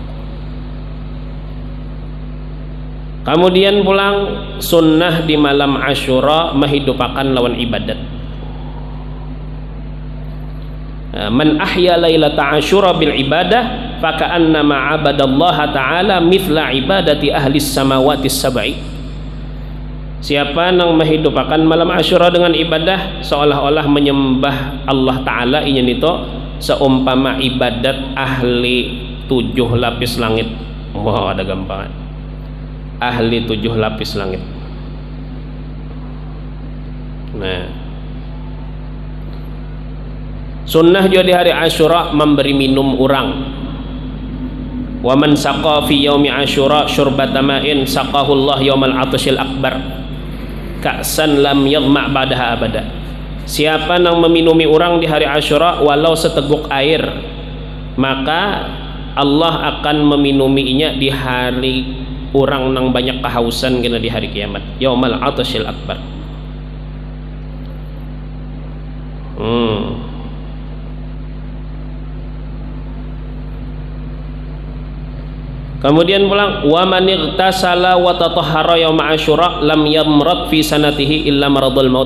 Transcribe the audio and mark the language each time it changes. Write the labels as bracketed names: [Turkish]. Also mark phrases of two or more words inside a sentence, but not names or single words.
[Banjar] Kemudian pulang sunnah di malam Asyura menghidupakan lawan ibadat. [Arabic] من أحيا ليلة عاشوراء بالعبادة فكأنما عبد الله تعالى مثل عبادة أهل السماوات السبع. [Banjar] Siapa yang menghidupakan malam Asyura dengan ibadah seolah-olah menyembah Allah Ta'ala inya nito seumpama ibadat ahli 7 lapis langit. Wah, ada gampangan. Ahli 7 lapis langit. [Indonesian] Nah, sunnah juga di hari Asyura memberi minum orang. [Arabic] ومن سقى في يوم عاشوراء شربة ماء سقاه الله يوم العطش الأكبر كأسا لم يظمأ بعدها أبدا. [Indonesian] Siapa yang meminumi orang di hari Asyura walau seteguk air, maka Allah akan meminuminya di hari orang nang banyak kehausan kena di hari kiamat, [Arabic] يوم العطش الأكبر. [Banjar] Kemudian pulang [Arabic] ومن اغتسل وتطهر يوم عاشوراء لم يمرض في سنته إلا مرض الموت.